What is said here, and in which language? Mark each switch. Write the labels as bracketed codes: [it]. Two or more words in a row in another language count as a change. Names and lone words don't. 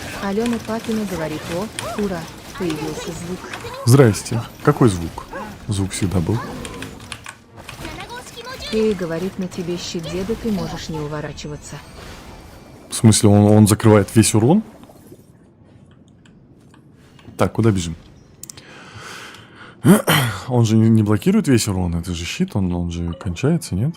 [ru] Алена Папина говорит: о, ура, появился звук. Здрасте. Какой звук? Звук всегда был. [ja] 7 号式モジュール [ru] И говорит: на тебе щит деда, ты можешь не уворачиваться. В смысле, он закрывает весь урон? Так, куда бежим? Он же не блокирует весь урон, это же щит, он же кончается, нет?